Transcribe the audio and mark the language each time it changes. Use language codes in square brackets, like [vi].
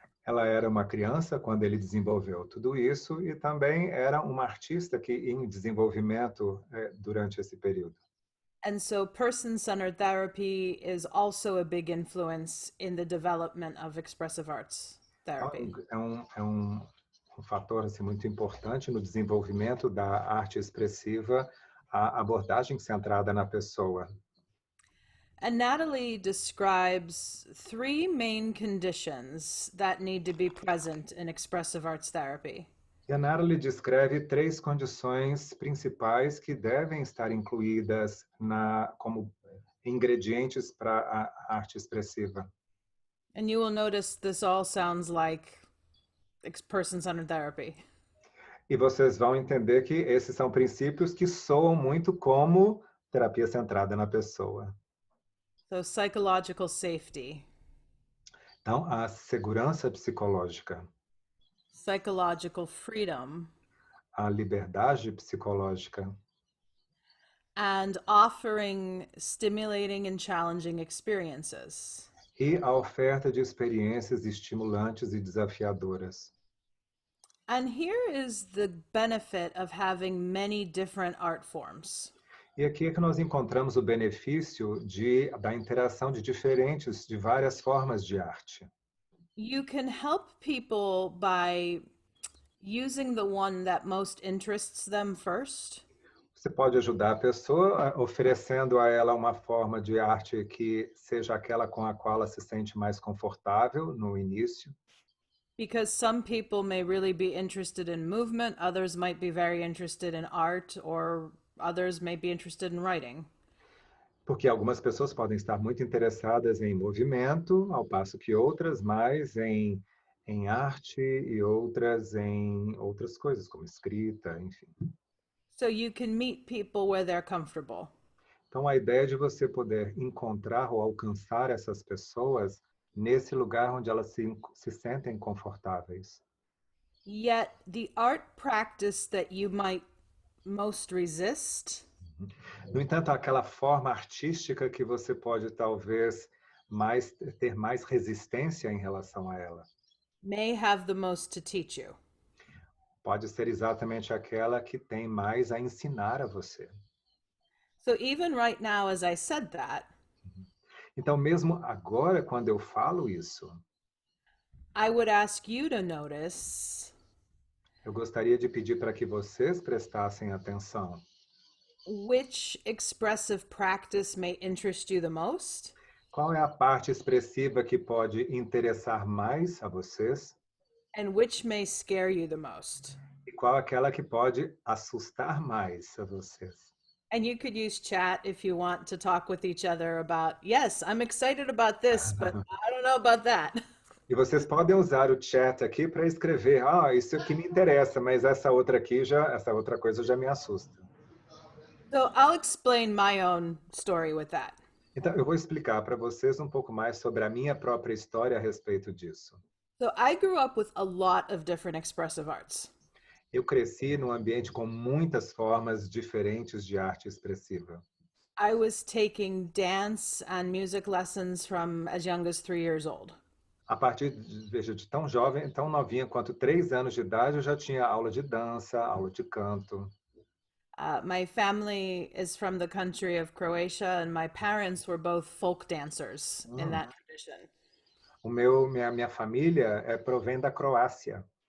[pt] Ela era uma criança quando ele desenvolveu tudo isso e também era uma artista que em desenvolvimento durante esse período. [en] And so person-centered therapy is also a big influence in the development of expressive arts therapy. [pt] Um fator assim, muito importante no desenvolvimento da arte expressiva, a abordagem centrada na pessoa. [en] And Natalie describes three main conditions that need to be present in expressive arts therapy. [pt] E a Natalie descreve 3 condições principais que devem estar incluídas como ingredientes para a arte expressiva. [en] And you will notice this all sounds like person-centered therapy. [pt] E vocês vão entender que esses são princípios que soam muito como terapia centrada na pessoa. [en] So psychological safety, [pt] Então, a segurança psicológica, [en] psychological freedom, [pt] a liberdade psicológica [en] and offering stimulating and challenging experiences. [pt] e a oferta de experiências estimulantes e desafiadoras. [en] And here is the benefit of having many different art forms. [pt] E aqui é que nós encontramos o benefício da interação de várias formas de arte. [en] You can help people by using the one that most interests them first. [pt] Você pode ajudar a pessoa oferecendo a ela uma forma de arte que seja aquela com a qual ela se sente mais confortável no início. [en] Because some people may really be interested in movement, others might be very interested in art, or others may be interested in writing. [pt] Porque algumas pessoas podem estar muito interessadas em movimento, ao passo que outras mais em arte e outras em outras coisas, como escrita, enfim. [en] So you can meet people where they're comfortable. [pt] Então, a ideia de você poder encontrar ou alcançar essas pessoas nesse lugar onde elas se sentem confortáveis. [en] Yet the art practice that you might most resist [pt] No entanto, aquela forma artística que você pode talvez ter mais resistência em relação a ela, [en] may have the most to teach you. [pt] pode ser exatamente aquela que tem mais a ensinar a você. [en] So even right now, as I said that, [pt] Então, mesmo agora, quando eu falo isso, [en] I would ask you to notice [pt] eu gostaria de pedir para que vocês prestassem atenção. [en] which expressive practice may interest you the most, [pt] Qual é a parte expressiva que pode interessar mais a vocês? [en] and which may scare you the most. [pt] E qual aquela que pode assustar mais a vocês? [en] And you could use chat if you want to talk with each other about, yes, I'm excited about this, but I don't know about that. [pt] E vocês podem usar o chat aqui para escrever, isso aqui me interessa, mas essa outra coisa já me assusta. [en] So I'll explain my own story with that. [pt] Então, eu vou explicar para vocês um pouco mais sobre a minha própria história a respeito disso. [en] So I grew up with a lot of different expressive arts. [pt] Eu cresci num ambiente com muitas formas diferentes de arte expressiva. [en] I was taking dance and music lessons from as young as 3 years old. [pt] A partir, de tão jovem, tão novinha quanto 3 anos de idade, eu já tinha aula de dança, aula de canto. [en] My family is from the country of Croatia, and my parents were both folk dancers in that tradition. [pt] Minha família provém da Croácia.